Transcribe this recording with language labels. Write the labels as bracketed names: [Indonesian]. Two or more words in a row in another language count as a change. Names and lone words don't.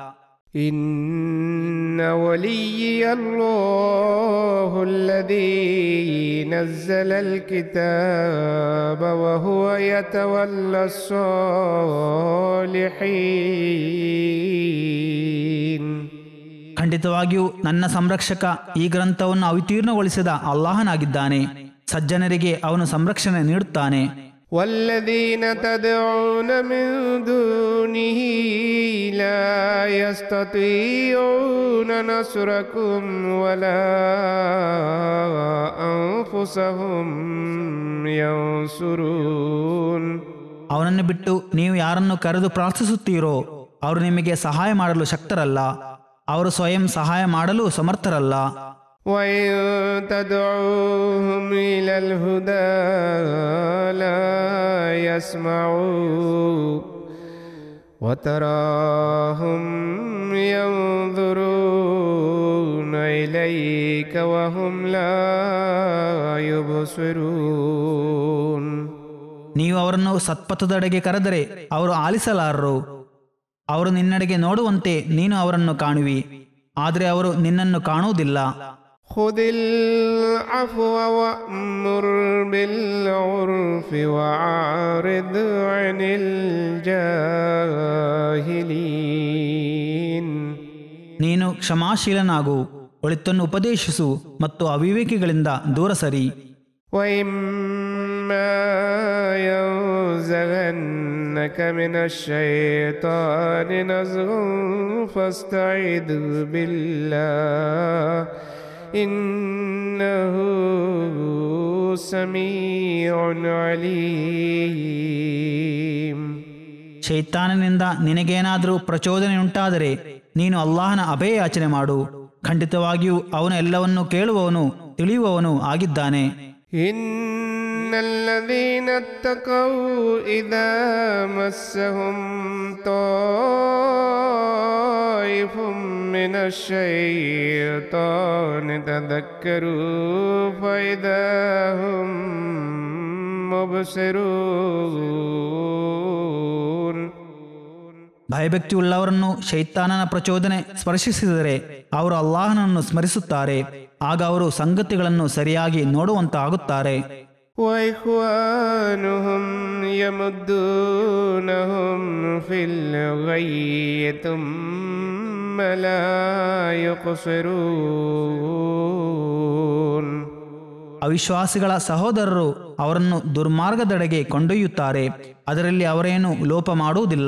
[Arabic] إن وليي الله الذي نزل الكتاب وهو يتولى الصالحين. [Kannada] ಖಂಡಿತವಾಗಿಯೂ ನನ್ನ ಸಂರಕ್ಷಕ ಈ ಗ್ರಂಥವನ್ನು ಅವತೀರ್ಣಗೊಳಿಸಿದ ಅಲ್ಲಾಹನಾಗಿದ್ದಾನೆ. ಸಜ್ಜನರಿಗೆ ಅವನು ಸಂರಕ್ಷಣೆ ನೀಡುತ್ತಾನೆ. [Arabic] والذين تدعون من دونه لا يستطيعون نصركم ولا أنفسهم ينصرون. [Kannada] ಅವನನ್ನು ಬಿಟ್ಟು ನೀವು ಯಾರನ್ನು ಕರೆದು ಪ್ರಾರ್ಥಿಸುತ್ತೀರೋ ಅವರು ನಿಮಗೆ ಸಹಾಯ ಮಾಡಲು ಶಕ್ತರಲ್ಲ, ಅವರು ಸ್ವಯಂ ಸಹಾಯ ಮಾಡಲು ಸಮರ್ಥರಲ್ಲ. [Arabic] وإن تدعوهم إلى الهدى لا يسمعوا وتراهم ينظرون إليك وهم لا يبصرون. [Kannada] ನೀವು ಅವರನ್ನು ಸತ್ಪಥದೆಡೆಗೆ ಕರೆದರೆ ಅವರು ಆಲಿಸಲಾರರು. ಅವರು ನಿನ್ನೆಡೆಗೆ ನೋಡುವಂತೆ ನೀನು ಅವರನ್ನು ಕಾಣುವಿ, ಆದರೆ ಅವರು ನಿನ್ನನ್ನು ಕಾಣುವುದಿಲ್ಲ. [Arabic] خذ العفو وأمر بالعرف وأعرض عن الجاهلين. [Kannada] ನೀನು ಕ್ಷಮಾಶೀಲನಾಗು, ಒಳಿತನ್ನು ಉಪದೇಶಿಸು ಮತ್ತು ಅವಿವೇಕಿಗಳಿಂದ ದೂರ ಸರಿ. [Arabic] وإما ينزغنك من الشيطان نزغ فاستعذ بالله إنه سميع عليم. [Kannada] ಶೈತಾನನಿಂದ ನಿನಗೇನಾದರೂ ಪ್ರಚೋದನೆಯುಂಟಾದರೆ ನೀನು ಅಲ್ಲಾಹನ ಅಭಯ ಯಾಚನೆ ಮಾಡು. ಖಂಡಿತವಾಗಿಯೂ ಅವನು ಎಲ್ಲವನ್ನೂ ಕೇಳುವವನು ತಿಳಿಯುವವನು ಆಗಿದ್ದಾನೆ. [Arabic] إن الذين اتقوا إذا مسهم طائف من الشيطان تذكروا فإذا هم مبصرون. [Kannada] ಭಯಭಕ್ತಿಯುಳ್ಳವರನ್ನು ಶೈತಾನನ ಪ್ರಚೋದನೆ ಸ್ಪರ್ಶಿಸಿದರೆ ಅವರು ಅಲ್ಲಾಹನನ್ನು ಸ್ಮರಿಸುತ್ತಾರೆ, ಆಗ ಅವರು ಸಂಗತಿಗಳನ್ನು ಸರಿಯಾಗಿ ನೋಡುವಂತಾಗುತ್ತಾರೆ. [Arabic] وإخوانهم يمدونهم في الغي ثم لا يقصرون. [Kannada] ಅವಿಶ್ವಾಸಿಗಳ ಸಹೋದರರು ಅವರನ್ನು ದುರ್ಮಾರ್ಗದೆಡೆಗೆ ಕೊಂಡೊಯ್ಯುತ್ತಾರೆ, ಅದರಲ್ಲಿ ಅವರೇನು ಲೋಪ ಮಾಡುವುದಿಲ್ಲ.